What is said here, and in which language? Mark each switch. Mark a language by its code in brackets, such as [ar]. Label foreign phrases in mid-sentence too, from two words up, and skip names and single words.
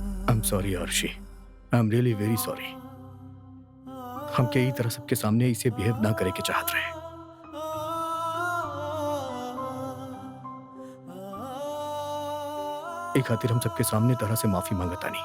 [en] I am sorry Arushi, I am really very sorry. [bho] हम कई तरह सबके सामने इसे बिहेव ना करे के चाहत रहे। एक खातिर हम सबके सामने तरह से माफी मांगता नहीं।